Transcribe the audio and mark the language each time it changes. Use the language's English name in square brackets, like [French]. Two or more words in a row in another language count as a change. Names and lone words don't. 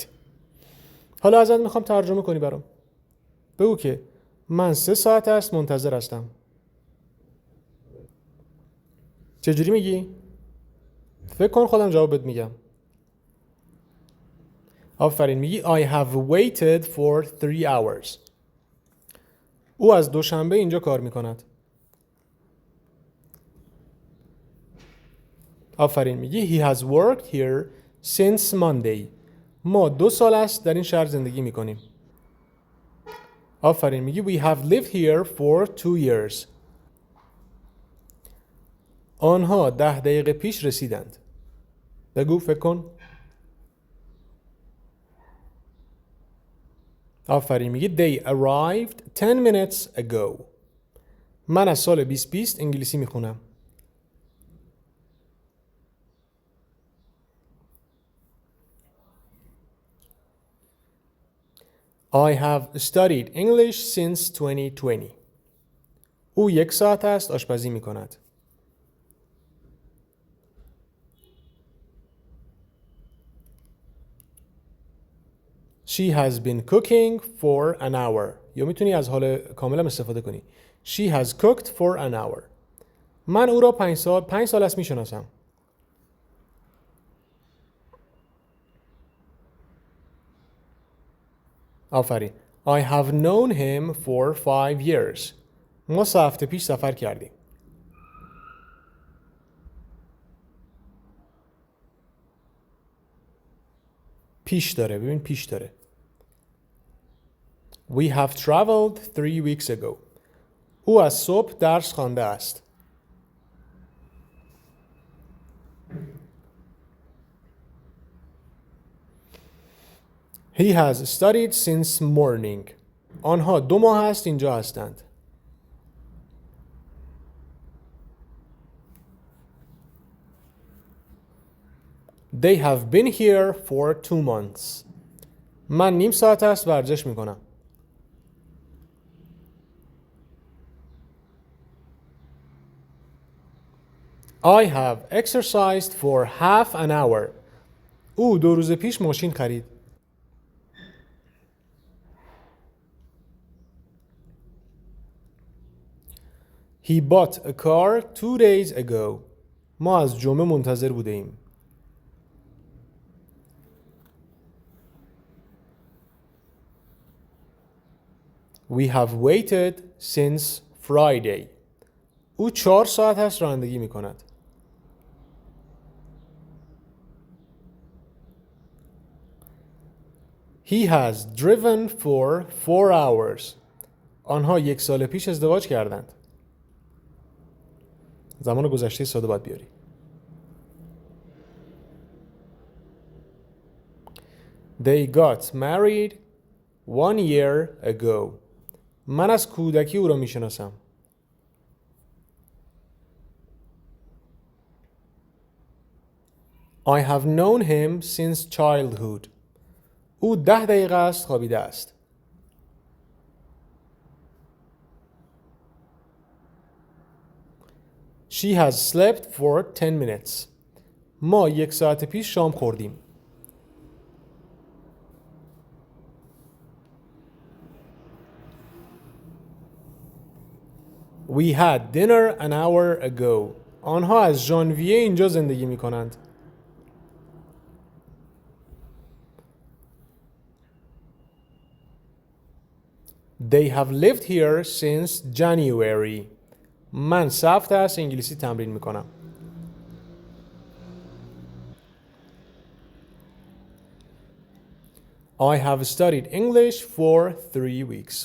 [Persian] حالا ازت میخوام ترجمه کنی برام. بگو که من 3 ساعت است منتظر هستم. چجوری میگی؟ فکر کن خودم جواب بهت میگم. آفرین، میگی [English] I have waited for 3 hours. [Persian] او از دوشنبه اینجا کار میکند. آفرین، میگی [English] he has worked here since Monday. [Persian] ما 2 سال است در این شهر زندگی میکنیم. آفرین، میگی [English] we have lived here for 2 years. [Persian] آنها 10 دقیقه پیش رسیدند. بگو، فکر کن. آفرین، میگی [English] they arrived 10 minutes ago. [Persian] من از سال 2020 انگلیسی میخونم. [English] I have studied English since 2020. [Persian] او 1 ساعت است آشپزی می کند. [English] She has been cooking for an hour. [Persian] یا میتونی از حال کامل هم استفاده کنی. [English] She has cooked for an hour. [Persian] من او را 5 سال است میشناسم. آفرین. [English] I have known him for 5 years. [Persian] ما 3 هفته پیش سفر کردیم. پیش داره، ببین پیش داره. [English] We have traveled 3 weeks ago. [Persian] او از صبح درس خوانده است. [English] He has studied since morning. [Persian] آنها 2 ماه است اینجا هستند. [English] They have been here for 2 months. [Persian] من نیم ساعت است ورزش می کنم. [English] I have exercised for half an hour. [Persian] او 2 روز پیش ماشین خرید. [English] He bought a car 2 days ago. [Persian] ما از جمعه منتظر بوده ایم. [English] We have waited since Friday. [Persian] او 4 ساعت است رانندگی می کند. [English] He has driven for 4 hours. [Persian] آنها 1 سال پیش ازدواج کردند. زمان گذشته ساده باید بیاری. [English] They got married 1 year ago. [Persian] من از کودکی او را می شناسم. [English] I have known him since childhood. [Persian] او 10 دقیقه است خوابیده است. [English] She has slept for 10 minutes. [Persian] ما 1 ساعت پیش شام خوردیم. [English] We had dinner an hour ago. [Persian] آنها از ژانویه اینجا زندگی می کنند. [English] They have lived here since January. [Persian] من 3 هفته است انگلیسی تمرین می کنم. [English] I have studied English for 3 weeks.